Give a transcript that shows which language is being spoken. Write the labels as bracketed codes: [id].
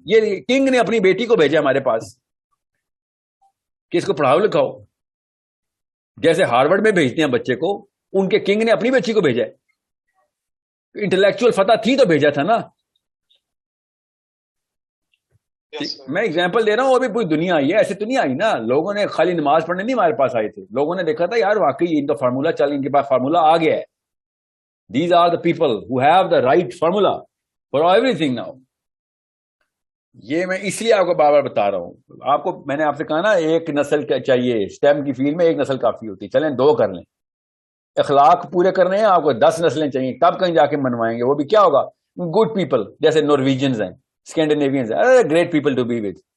[ur] یہ کنگ نے اپنی بیٹی کو بھیجا ہمارے پاس کہ اس کو پڑھاؤ لکھاؤ, جیسے ہارورڈ میں بھیجتے ہیں بچے کو, ان کے کنگ نے اپنی بچی کو بھیجا. انٹلیکچوئل فتح تھی تو بھیجا تھا نا. میں اگزامپل دے رہا ہوں, ابھی پوری دنیا آئی ہے, ایسے تو نہیں آئی نا. لوگوں نے خالی نماز پڑھنے نہیں ہمارے پاس آئے تھے, لوگوں نے دیکھا تھا یار واقعی ان کا فارمولا چل, ان کے پاس فارمولا آ گیا ہے. [en] These are the people who have the right formula for everything now. [ur] یہ میں اس لیے آپ کو بار بار بتا رہا ہوں. آپ کو میں نے آپ سے کہا نا ایک نسل چاہیے اسٹیم کی فیلڈ میں, ایک نسل کافی ہوتی ہے. چلیں 2 کر لیں, اخلاق پورے کرنے ہیں آپ کو 10 نسلیں چاہیے, تب کہیں جا کے منوائیں گے. وہ بھی کیا ہوگا, گڈ پیپل, جیسے نارویجنز ہیں, اسکینڈینیوینز ہیں, [en] Great people to be with.